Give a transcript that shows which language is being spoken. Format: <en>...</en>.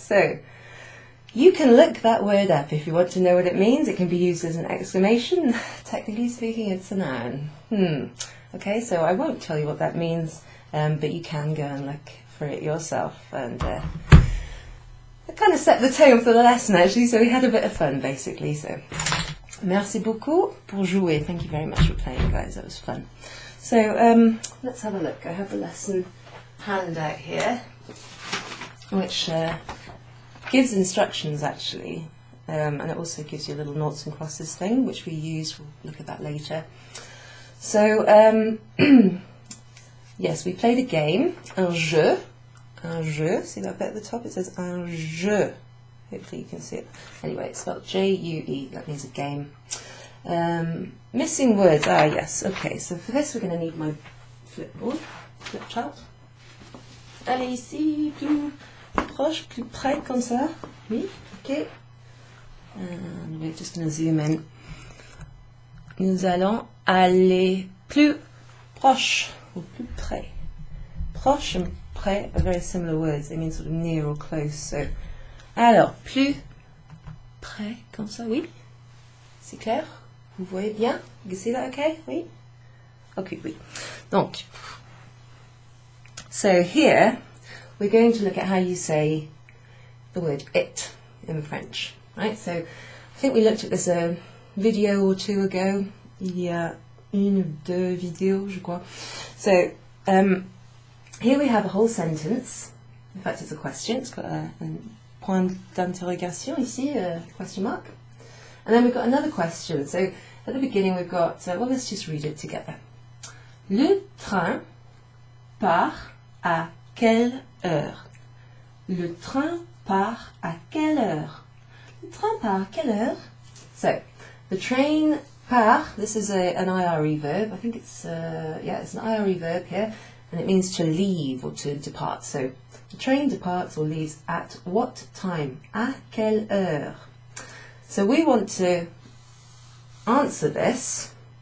<en>So, you can look that word up if you want to know what it means. It can be used as an exclamation. Technically speaking, it's a noun. Okay, so I won't tell you what that means, but you can go and look for it yourself. And it kind of set the tone for the lesson, actually, so we had a bit of fun, basically.</en> <fr>So, merci beaucoup pour jouer.</fr> <en>Thank you very much for playing, guys. That was fun. So, let's have a look. I have the lesson handout here, which gives instructions, actually, and it also gives you a little noughts and crosses thing, which we use. We'll look at that later. So, yes, we played a game, un jeu, see that bit at the top, it says un jeu, Hopefully you can see it. Anyway, it's spelled J-U-E. That means a game. Missing words. Ah, yes. Okay, so for this we're going to need my flipboard, flip chart.</en> <fr>Allez ici, plus proche, plus près, comme ça. Oui, ok.</fr> <en>And we're just going to zoom in.</en> <fr>Nous allons aller plus proche, ou plus près.</fr> <en>Proche and près are very similar words. They mean sort of near or close.</en> <fr>So, alors, plus près, comme ça, oui. C'est clair? Vous voyez bien?</fr> <en>You see that okay?</en> <fr>Oui? Okay, oui.</fr> <en>Donc, so here, we're going to look at how you say the word it in French, right? So, I think we looked at this a video or two ago.</en> <fr>Il y a une ou deux vidéos, je crois.</fr> <en>So, here we have a whole sentence. In fact, it's a question. It's got a point d'interrogation ici, a question mark. And then we've got another question. So, at the beginning we've got, well, let's just read it together.</en> <fr>Le train part à quelle heure? Le train part à quelle heure? Le train part à quelle heure?</fr> <en>So, the train part, this is an IRE verb. I think it's, yeah, it's an IRE verb here. And it means to leave or to depart. So, the train departs or leaves at what time?</en> <fr>À quelle heure?</fr> <en>So, we want to answer this.</en>